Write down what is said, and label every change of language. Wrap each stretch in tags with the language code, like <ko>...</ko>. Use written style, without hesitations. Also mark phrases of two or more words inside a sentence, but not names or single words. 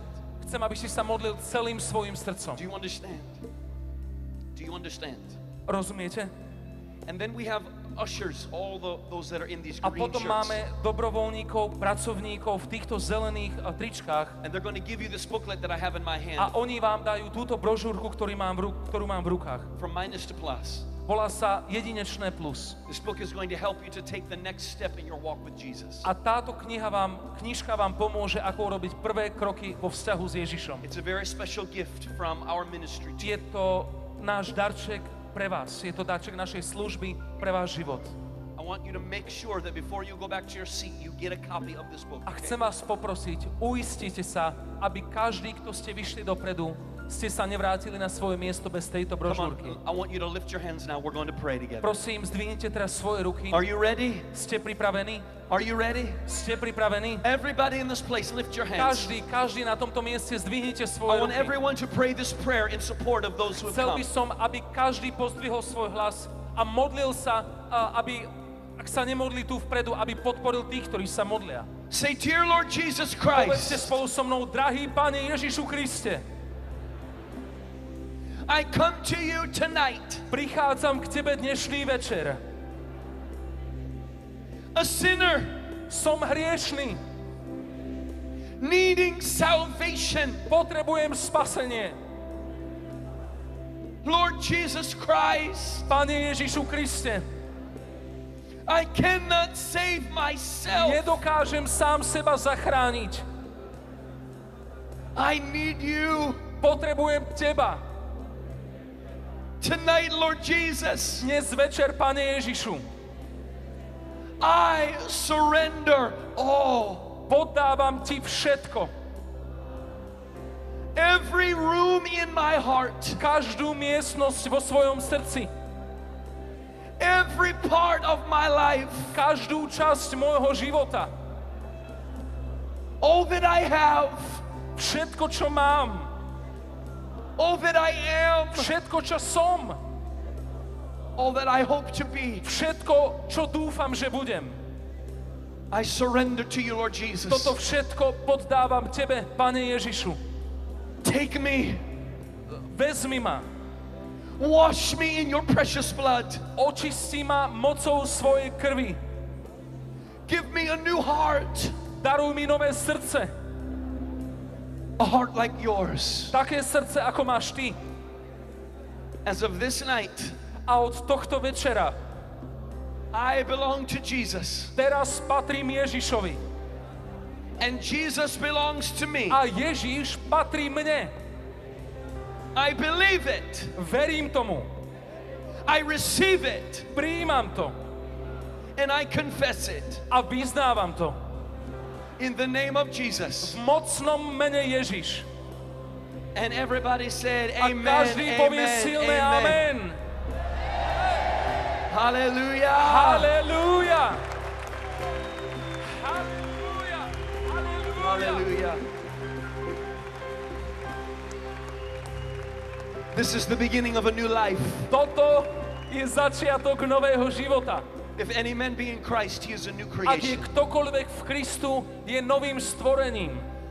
<sk>Chcem,</sk> <en>understand?</en> <sk>aby si sa modlil celým svojim srdcom.</sk> <en>Do you understand? Do you You understand?</en> <sk>Rozumiete?</sk> <en>And then we have ushers, those that are in these</en> <sk>A</sk> <en>green</en> <sk>potom</sk> <en>shirts.</en> <sk>máme dobrovoľníkov, pracovníkov v týchto zelených tričkách</sk> <en>And they're going to give you this booklet that I have in my</en> <sk>a</sk> <en>hand.</en> <sk>oni vám dajú túto brožúrku, ktorú mám v rukách.</sk> <en>From minus to plus.</en> <sk>Volá sa Jedinečné plus.</sk> <en>This book is going to help you to take the next step in your walk with Jesus.</en> <sk>A táto knižka vám pomôže, ako urobiť prvé kroky vo vzťahu s Ježišom.</sk> <en>It's a very special gift from our ministry to</en> <sk>Je to náš darček pre vás. Je to darček našej služby pre váš život.</sk> <en>I want you to make sure that before you go back to your seat, you get a copy of this book.</en> <sk>A</sk> <en>Okay?</en> <sk>chcem vás poprosiť, uistite sa, aby každý, kto ste vyšli dopredu, ste sa nevrátili na svoje miesto bez tejto</sk> <en>Come on,</en> <sk>brožúrky.</sk> <en>I want you to lift your hands now. We're going to pray together.</en> <sk>Prosím, zdvihnite teraz svoje ruky.</sk> <en>Are you ready?</en> <sk>Ste pripravení?</sk> <en>Are you ready?</en> <sk>Ste pripravení?</sk> <en>Everybody in this place, lift your hands.</en> <sk>Každý na tomto mieste zdvihnite</sk> <en>I</en> <sk>svoje</sk> <en>want</en> <sk>ruky.</sk> <en>everyone to pray this prayer in support of those who have</en> <sk>Chcel</sk> <en>come.</en> <sk>by som, aby každý pozdvihol svoj hlas a modlil sa, aby, ak sa nemodlí tu vpredu, aby podporil tých, ktorí sa modlia.</sk> <en>Say, dear Lord Jesus</en> <sk>Povedzte</sk> <en>Christ,</en> <sk>spolu so mnou, drahý Pane Ježišu Kriste,</sk> <en>I come to you tonight,</en> <sk>prichádzam k Tebe dnešný večer.</sk> <en>a sinner</en> <sk>Som hriešný,</sk> <en>needing salvation.</en> <sk>potrebujem spasenie.</sk> <en>Lord Jesus Christ,</en> <sk>Pane Ježišu Kriste,</sk> <en>I cannot save myself.</en> <sk>nedokážem sám seba zachrániť.</sk> <en>I need you.</en> <sk>Potrebujem Teba.</sk> <en>Tonight, Lord Jesus,</en> <sk>Dnes večer, Pane Ježišu,</sk> <en>I surrender all.</en> <sk>poddávam Ti všetko.</sk> <en>Every room in my heart,</en> <sk>Každú miestnosť vo svojom srdci,</sk> <en>every part of my life,</en> <sk>každú časť môjho života,</sk> <en>all that I have,</en> <sk>všetko, čo mám,</sk> <en>all that I am,</en> <sk>všetko, čo som,</sk> <en>all that I hope to be.</en> <sk>všetko, čo dúfam, že budem.</sk> <en>I surrender to you, Lord Jesus.</en> <sk>Toto všetko poddávam Tebe, Pane Ježišu.</sk> <en>Take me,</en> <sk>Vezmi ma,</sk> <en>wash me in your precious blood.</en> <sk>očisti ma mocou svojej krvi.</sk> <en>Give me a new heart,</en> <sk>Daruj mi nové srdce,</sk> <en>a heart like yours.</en> <sk>také srdce, ako máš Ty.</sk> <en>As of this night,</en> <sk>A od tohto večera</sk> <en>I belong to Jesus,</en> <sk>teraz patrím Ježišovi.</sk> <en>and Jesus belongs to me.</en> <sk>A Ježiš patrí mne.</sk> <en>I believe it.</en> <sk>Verím tomu.</sk> <en>I receive it,</en> <sk>Prijímam to.</sk> <en>and I confess it.</en> <sk>A vyznávam to.</sk> <en>In the name of Jesus.</en> <sk>V mocnom mene Ježiš.</sk> <en>And everybody said,</en> <sk>A</sk> <en>amen,</en> <sk>každý povie</sk> <en>amen,</en> <sk>silné</sk> <en>amen.</en> <sk>amen.</sk> <en>Hallelujah.</en> <sk>Halelúja. Halelúja. Halelúja.</sk> <en>Hallelujah. This is the beginning of a new life.</en> <sk>Toto je začiatok nového života.</sk> <en>If any man be in Christ, he is a new</en> <sk>Ak je</sk> <en>creation.</en> <sk>ktokoľvek v Kristu, je novým stvorením.</sk>